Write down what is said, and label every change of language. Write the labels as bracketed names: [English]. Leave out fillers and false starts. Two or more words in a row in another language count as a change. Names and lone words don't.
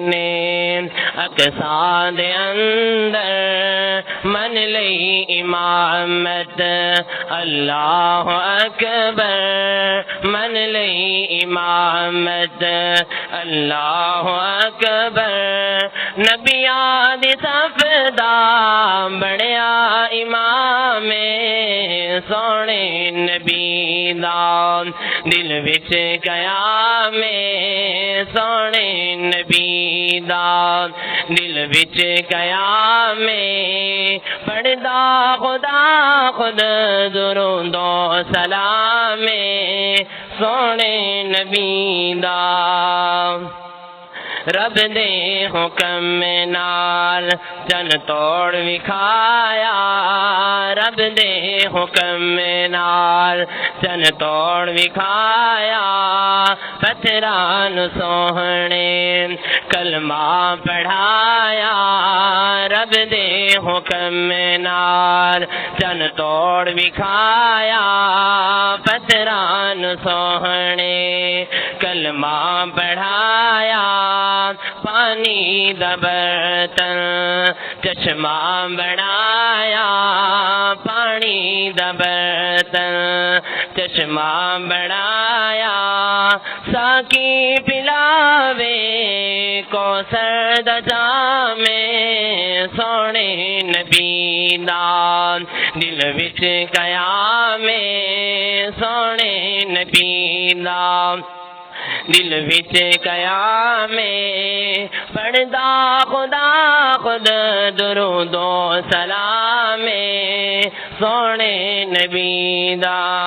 [Punjabi] نے اقصا دے اندر، من لئی امامت [Arabic] اللہ اکبر، [Punjabi] من لئی امامت [Arabic] اللہ اکبر، [Punjabi] نبیاں دی صف دا بڑیا امام سونے نبی دا دل وچ قیام ہے، سونے نبی دا دل وچ قیام ہے، پڑھدا خدا خود درود و سلام ہے، سونے نبی دا رب دے حکم نال چن توڑ وکھایا، رب دے حکم نال چن توڑ وکھایا، پتھراں نو سوہنے کلمہ پڑھایا، رب دے حکم نال چن توڑ وکھایا، پتھراں نو سوہنے کلمہ پڑھایا، پانی دا برتن چشمہ بنایا، پانی دا برتن چشمہ بنایا، ساقی پلاوے کوثر دا جام سونے نبی دا دل وچ قیام سونے نبی دا دل وچ قیام پڑھدا خدا خود درود و سلام سونے نبی دا